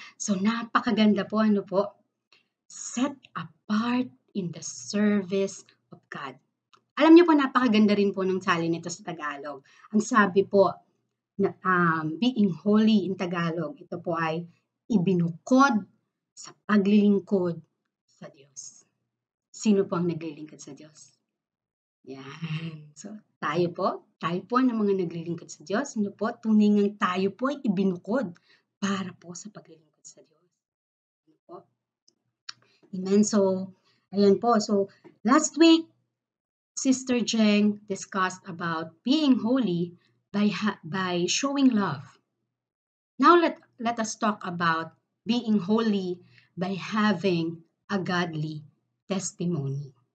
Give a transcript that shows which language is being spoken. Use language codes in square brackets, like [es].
[en] So, [tl] napakaganda po, ano po? [en] Set apart in the service of God. [tl] Alam niyo po, napakaganda rin po ng salin nito sa Tagalog. Ang sabi po, na, [en] being holy in Tagalog, [tl] ito po ay ibinukod sa paglilingkod sa Diyos. Sino po ang naglilingkod sa Diyos? Yan. So, tayo po ng mga naglilingkod sa Diyos, ano po, tunay ngang tayo po ay ibinukod para po sa paglilingkod sa Diyos. Ano po? Amen. So, ayan po. [en] So, last week, Sister Jeng discussed about being holy by showing love. Now let us talk about being holy by having a godly testimony.